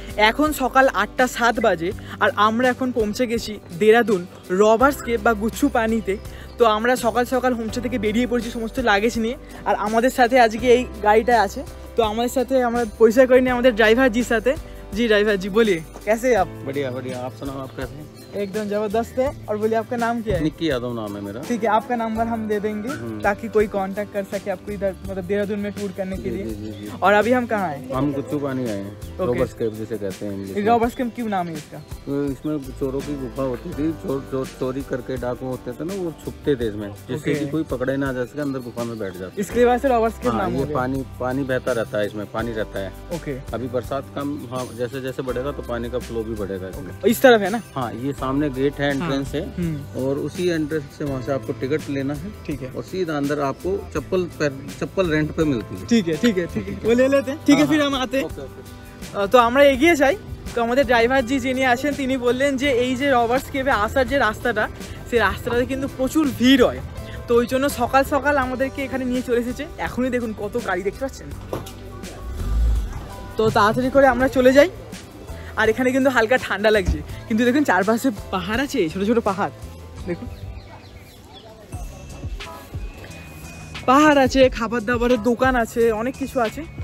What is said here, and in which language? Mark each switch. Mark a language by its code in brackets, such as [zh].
[bn] এখন সকাল 8টা 7 বাজে আর আমরা এখন পৌঁছে গেছি দেরাদুন রবার্স কেভ বা গুচ্ছু পানিতে। তো আমরা সকাল সকাল হোমস্টে থেকে বেরিয়ে পড়েছি সমস্ত লাগেজ নিয়ে। আর আমাদের সাথে আজকে এই গাড়িটা আছে। তো আমাদের সাথে আমরা পরিচয় করিনি আমাদের [hi] ड्राइवर जी साथे। जी ड्राइवर जी बोलिए कैसे हैं आप? बढ़िया बढ़िया, आप सुनाओ आप कैसे हैं? एकदम जबरदस्त है। और बोलिए आपका नाम क्या है? निक्की यादव नाम है मेरा। ठीक है, आपका नंबर हम दे देंगे ताकि कोई कांटेक्ट कर सके आपको इधर मतलब देहरादून में टूर करने के लिए। जी। और अभी हम कहाँ हैं? हम गुच्चू पानी आए हैं, रॉबर्स केव जिसे कहते हैं इंग्लिश में। रॉबर्स केव क्यों नाम है इसका? तो इसमें चोरों की गुफा होती थी, चोर चोरी करके डाकू होते थे ना, वो छुपते थे इसमें, जिससे कि कोई पकड़े ना जा सके, अंदर गुफा में बैठ जाते। इसके वजह से रॉबर्स केव नाम हो गया। पानी बहता रहता है, इसमें पानी रहता है। ओके, अभी बरसात कम, हाँ जैसे जैसे बढ़ेगा तो पानी का फ्लो भी बढ़ेगा इसमें। इस तरफ है ना? हाँ, ये सामने गेट है, एंट्रेंस है, और उसी एंट्रेंस से वहाँ से आपको टिकट लेना है। ठीक है, और सीधा अंदर आपको चप्पल रेंट पे मिलती है। ठीक है ठीक है ठीक है, वो ले लेते हैं। ठीक है, फिर हम आते हैं। [bn] তো আমরা এগিয়ে যাই। তো আমাদের ড্রাইভার জি যিনি আছেন তিনি বললেন যে এই যে রবার্স কেভে আসার যে রাস্তাটা, সেই রাস্তাটাতে কিন্তু প্রচুর ভিড় হয়। তো ওই জন্য সকাল সকাল আমাদেরকে এখানে নিয়ে চলে এসেছে। এখনই দেখুন কত গাড়ি দেখতে পাচ্ছেন। তো তাড়াতাড়ি করে আমরা চলে যাই। আর এখানে কিন্তু হালকা ঠান্ডা লাগছে, কিন্তু দেখুন চারপাশে পাহাড় আছে, ছোট ছোট পাহাড় দেখুন, পাহাড় আছে, খাবার দাবারের দোকান আছে, অনেক কিছু আছে।